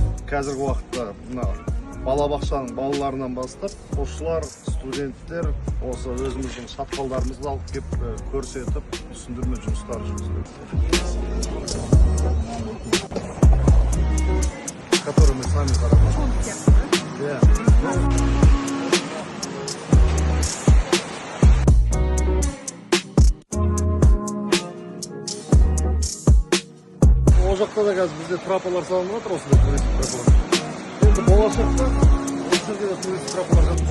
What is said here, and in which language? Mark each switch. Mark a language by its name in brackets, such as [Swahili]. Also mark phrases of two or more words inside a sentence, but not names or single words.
[Kazakh] қазіргі уақытта мына балабақшаның балаларынан бастап оқушылар, студенттер осы өзіміздің шатқалдарымызды алып келіп көрсетіп, түсіндірме жұмыстары жүргізіледі. [Russian] Которые мы сами заработали. [Kazakh] Ол жақта да қазір бізде трапалар салынып жатыр, осындай туристік трапалар. Енді болашақта осы жерде де туристік трапалар